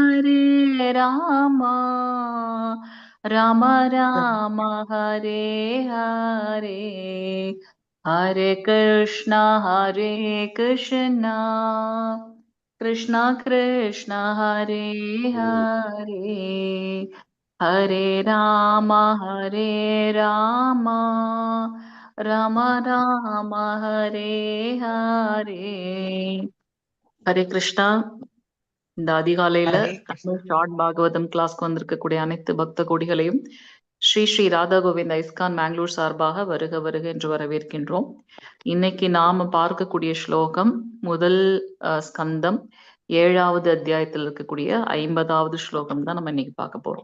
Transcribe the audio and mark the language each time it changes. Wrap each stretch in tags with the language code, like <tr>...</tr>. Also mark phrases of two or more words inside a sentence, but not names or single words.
<sa>Rama Rama Hare Hare Hare Krishna Krishna Krishna Hare Hare Hare Rama Rama Rama Hare Hare Hare Krishna.</sa> <ta>இந்த அதிகாலையில ஷார்ட் பாகவதம் கிளாஸ்க்கு வந்திருக்கக்கூடிய அனைத்து பக்த கோடிகளையும் ஸ்ரீ ஸ்ரீ ராதா கோவிந்த ஐஸ்கான் பெங்களூர் சார்பாக வருக வருக என்று வரவேற்கின்றோம். இன்னைக்கு நாம பார்க்கக்கூடிய ஸ்லோகம் முதல் ஸ்கந்தம் 7வது அத்தியாயத்தில் இருக்கக்கூடிய 50வது ஸ்லோகம் தான் நம்ம இன்னைக்கு பார்க்க போறோம்.</ta>